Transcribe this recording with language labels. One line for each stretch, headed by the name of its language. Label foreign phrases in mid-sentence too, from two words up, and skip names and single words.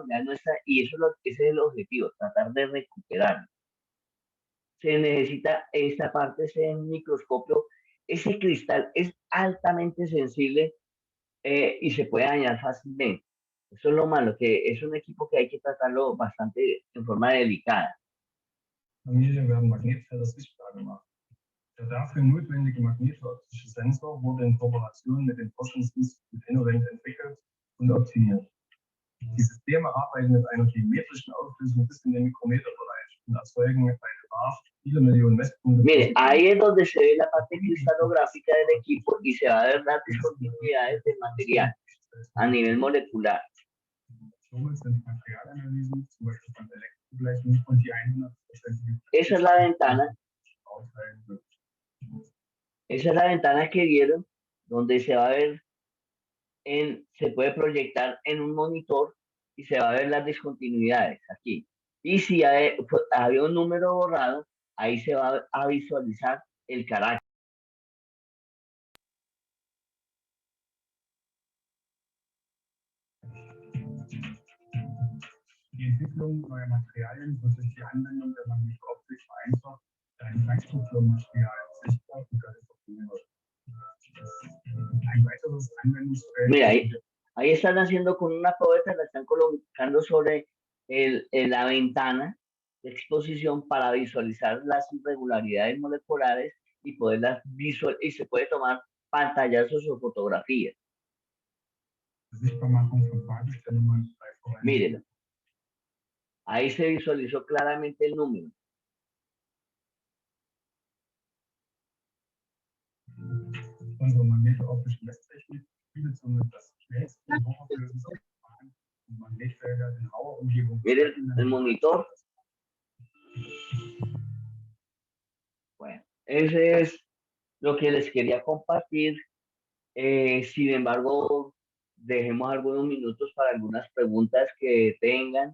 Spanish: Ya no está, y ese es el objetivo, tratar de recuperarlo. Se necesita esta parte, ese microscopio, ese cristal es altamente sensible y se puede dañar fácilmente. Eso es lo malo, que es un equipo que hay que tratarlo bastante en forma delicada.
German: Familien werden Magnetfelder sichtbar gemacht. Der dafür notwendige magnetoptische Sensor wurde in Kooperation mit dem Forschungsinstitut Innovent entwickelt und optimiert. Die Systeme arbeiten mit einer geometrischen Auflösung bis in den Mikrometerbereich und erzeugen bei Bedarf viele Millionen Messpunkte.
Spanish: Mire, ahí es donde se ve la parte cristalográfica del equipo y se va a ver las discontinuidades del material a nivel molecular. Esa es la ventana. Esa es la ventana que vieron, donde se va a ver, se puede proyectar en un monitor y se va a ver las discontinuidades aquí. Y si había un número borrado, ahí se va a visualizar el carácter.
German: Die Entwicklung neuer Materialien wird durch die Anwendung der Magnetoptik vereinfacht, da ein Kleinstrukturmaterial sichtbar und kalkuliert wird. Ein weiteres Anwendungsfeld.
Spanish: Mira, ahí están haciendo con una probeta, la están colocando sobre la ventana de exposición para visualizar las irregularidades moleculares y poderlas visualizar, y se puede tomar pantallazos o fotografías. Mírenlo. Ahí se visualizó claramente el número.
German: Unsere magneto-optische Messtechnik bietet somit das schnellste und hochlauflösendste Verfahren und Magnetfelder in rauer Umgebung.
Spanish: Miren el monitor. Bueno, ese es lo que les quería compartir. Sin embargo, dejemos algunos minutos para algunas preguntas que tengan.